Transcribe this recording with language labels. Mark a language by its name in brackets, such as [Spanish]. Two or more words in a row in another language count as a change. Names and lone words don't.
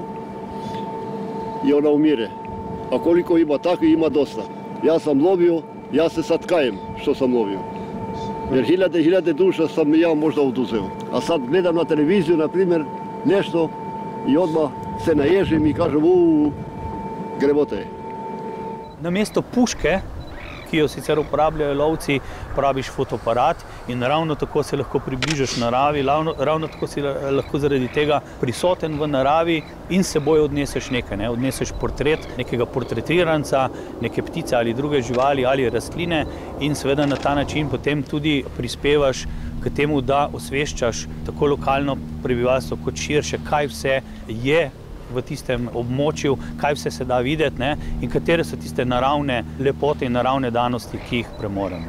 [Serbian] I ona umire. A koliko ima takvi, ima dosta. Ja sam lovio, ja se sad kajem što sam lovio. Jer hiljade duša sam ja možda oduzeo. A sad gledam na televiziju, na primjer, nešto i odmah se naježim i kažem, grevote je. [Slovenian] Na mesto puške, ki jo sicer uporabljajo lovci, uporabiš fotoaparat in ravno tako se lahko približaš naravi, ravno tako si lahko zaradi tega prisoten v naravi in s seboj odneseš nekaj, odneseš portret nekega portretiranca, neke ptice ali druge živali ali rastline in seveda na ta način potem tudi prispevaš k temu, da osveščaš tako lokalno prebivalstvo kot širše, kaj vse je v tistem območju, kaj vse se da videti in katere so tiste naravne lepote in naravne danosti, ki jih premoremo.